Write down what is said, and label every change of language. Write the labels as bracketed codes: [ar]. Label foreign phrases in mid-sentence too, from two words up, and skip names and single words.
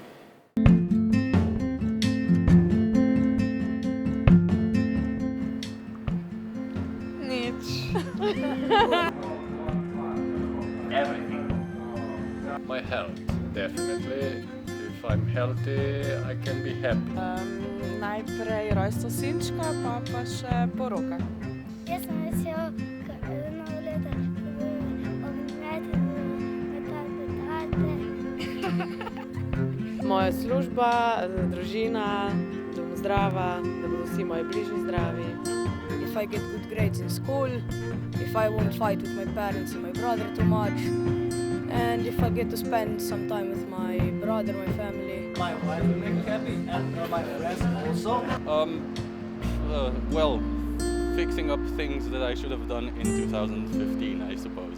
[en] Everything. My health, definitely. If I'm healthy, I can be happy. [sl] Najprej rojstvo sinčka, pa še poroka. Jaz sem vesel, novo leto, obimeti tate. Moja služba, družina, da bom zdrava, da bodo vsi moji bližnji zdravi. [en] If I get good grades in school, if I won't fight with my parents and my brother too much, and if I get to spend some time with my brother, my family. My wife will make me happy, and my friends also. Well, fixing up things that I should have done in 2015, I suppose.